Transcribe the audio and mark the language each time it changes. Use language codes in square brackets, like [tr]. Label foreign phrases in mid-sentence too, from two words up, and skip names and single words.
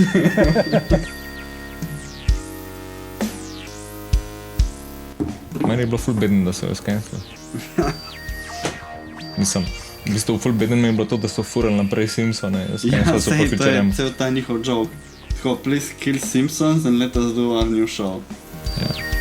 [sl] Meni je bilo ful beden, da so jo skenslili. Mislim, v bistvu ful beden mi je bilo to, da so furali naprej Simpsone. Ja, sej, to je cel ta njihov joke. Tako, [en] please kill Simpsons and let us do our new show. [sl] Ja.